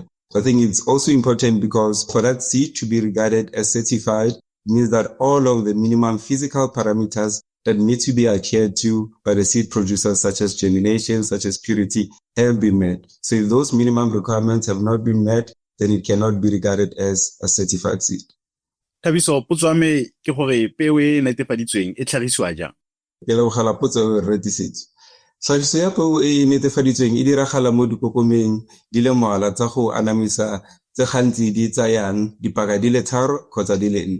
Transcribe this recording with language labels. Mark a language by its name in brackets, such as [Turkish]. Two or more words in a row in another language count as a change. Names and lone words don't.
[English] So I think it's also important because for that seed to be regarded as certified, it means that all of the minimum physical parameters that need to be adhered to by the seed producers, such as germination, such as purity, have been met. So if those minimum requirements have not been met, then it cannot be regarded as a certified seed. [Tswana] Thabiso, potso ya me ke gore peo e netefaditsweng e tlhagisiwa jang? Ke lebogela potso e retisitswe. Tlhagiso ya peo e netefaditsweng e diragala mo dikokomeng di le mmalwa tsa go anamisa tse gantsi di tsayang dipaka di le 3 kgotsa di le 4.